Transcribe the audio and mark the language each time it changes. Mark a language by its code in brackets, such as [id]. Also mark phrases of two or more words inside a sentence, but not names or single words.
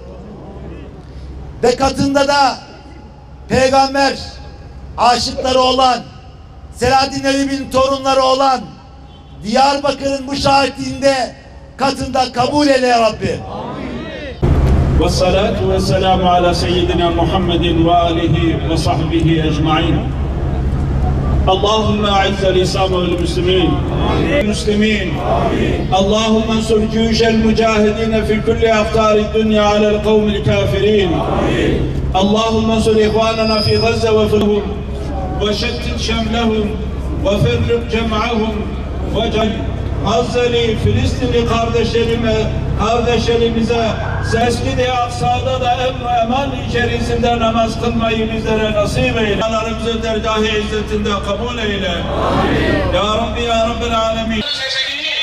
[tr] Ve katında da peygamber aşıkları olan, Selahaddin Eyyubi'nin torunları olan Diyarbakır'ın bu şahitliğinde katında kabul eyle ya Rabbi. [ar] والصلاة والسلام على سيدنا محمد وآله وصحبه أجمعين. اللهم أعز الإسلام والمسلمين المسلمين اللهم انصر جيوش المجاهدين في كل أقطار الدنيا على القوم الكافرين اللهم انصر إخواننا في غزة وفرهم وشتت شملهم وفرق جمعهم واجعل [tr] Gazze'li, Filistinli kardeşlerimize Mescid-i Aksa'da da eman içerisinde namaz kılmayı bizlere nasip eyle. Allah'ımızın dergâh-ı izzetinde kabul eyle. Amin. [ar] يا ربي يا رب العالمين.